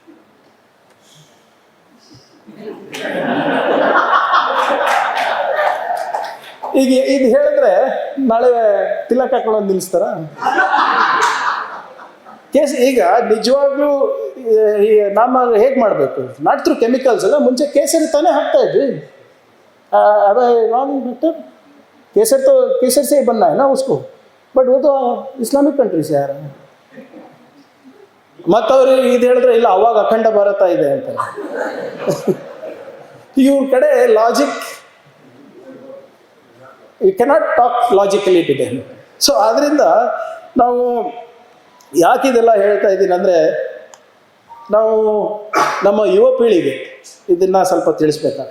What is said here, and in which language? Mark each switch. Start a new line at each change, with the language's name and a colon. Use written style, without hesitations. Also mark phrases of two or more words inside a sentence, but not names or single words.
Kannada: ಈಗ ಇದು ಹೇಳಿದ್ರೆ ನಾಳೆ ತಿಲಕ್ ಹಾಕೊಳ್ಳೋದು ನಿಲ್ಲಿಸ್ತಾರ? ಈಗ ನಿಜವಾಗ್ಲೂ ನಾಮ ಹೇಗೆ ಮಾಡಬೇಕು?
English: not through chemicals
Kannada: ಅಲ್ಲ. ಮುಂಚೆ ಕೇಸರಿ ತಾನೇ ಹಾಕ್ತಾ ಇದ್ವಿ.
Hindi: अबे डॉक्टर केसर तो केसर से ही बनना है ना उसको, बट वो तो इस्लामिक कंट्री से आ रहा है.
Kannada: ಮತ್ತವ್ರು ಇದು ಹೇಳಿದ್ರೆ ಇಲ್ಲ ಅವಾಗ ಅಖಂಡ ಭಾರತ ಇದೆ ಅಂತ. ಇವ್ರ ಕಡೆ ಲಾಜಿಕ್,
English: you cannot talk logically today.
Kannada: ಸೊ ಆದ್ದರಿಂದ ನಾವು ಯಾಕೆ ಇದೆಲ್ಲ ಹೇಳ್ತಾ ಇದ್ದೀನಿ ಅಂದರೆ, ನಾವು ನಮ್ಮ ಯುವ ಪೀಳಿಗೆ ಇದನ್ನು ಸ್ವಲ್ಪ ತಿಳಿಸ್ಬೇಕಾಗ್ತದೆ.